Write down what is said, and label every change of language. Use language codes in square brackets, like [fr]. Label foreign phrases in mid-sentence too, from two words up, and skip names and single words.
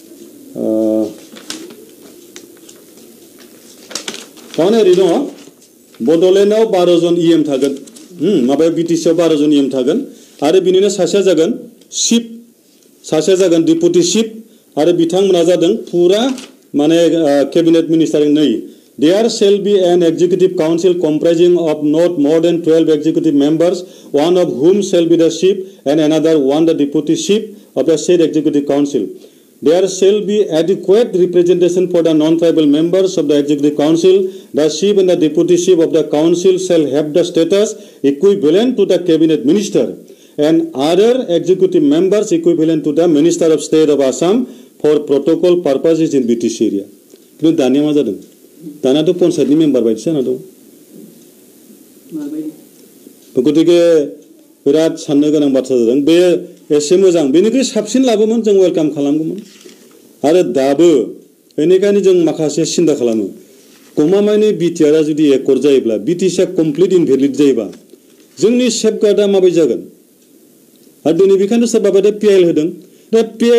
[brx] थारमाने ओरै दङ बड'लेण्डआव 12 जन इएम थागोन माबायाव बिटिसिआव 12 जन इएम थागोन आरो बिनिनो सासेया जागोन चिफ सासेया जागोन डिपुटि चिफ आरो बिथांमोना जादों फुरा माने [en] cabinet minister [brx] नै [en] There shall be an executive council comprising of not more than 12 executive members, one of whom shall be the chief and another one the deputy chief of the said executive council. There shall be adequate representation for the non-tribal members of the executive council. The chief and the deputy chief of the council shall have the status equivalent to the cabinet minister and other executive members equivalent to the minister of state of Assam for protocol purposes in BTC area. [brx] কিন্তু দানিয়া मा जादों दाना तो पन्सायतनि मेम्बार बायदि जाना दं गतिके बिराद साननो गोनां बाथ्रा जादों बे एसे मोजां बेनिख्रुइ साबसिन लाबोमोन जों वेलकाम खालामगौमोन आरो दाबो बेनिखायनो जों माखासे सिन्था खालामो गमामायनि बिटिआरआ जुदि एकर्ड जायोब्ला बिटिसिआ [en] complete invalid [brx] जायोबा जोंनि सेफगार्डआ माबायदि जागोन आरो दिनै बेखायनो सोरबा बायदि पिएल होदों दा पिएल